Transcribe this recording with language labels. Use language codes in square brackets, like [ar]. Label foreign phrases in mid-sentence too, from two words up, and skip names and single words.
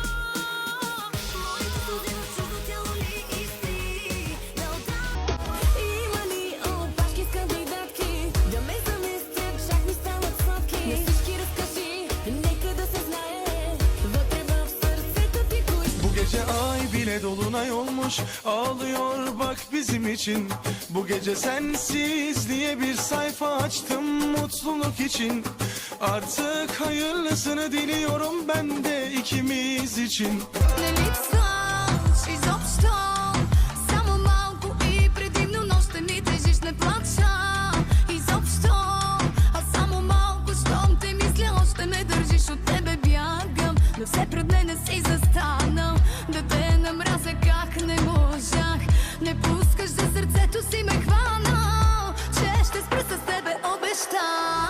[bg] Моите сълзи в чуждо тяло ли изпи? Да отдам. Има ли опашки с кандидатки? Да ме заместят, чак ми стават сладки. На всички разкажи, нека да се знае. Вътре в сърцето ти кои. [tr] Bu gece ay bile dolunay olmuş, ağlıyor bak bizim için. Bu gece sensiz diye bir sayfa açtım mutluluk için. Artık hayırlısını diliyorum ben de ikimiz için. [bg] Не липсваш изобщо, само малко и предимно, но ще ми тежиш, не плача изобщо, а само малко, щом те мисля, още ме държиш, от тебе бягам, но все пред мене си застанал, да те намразя как не можах, не пускаш за сърцето си ме хванал, че ще спра с тебе обещах.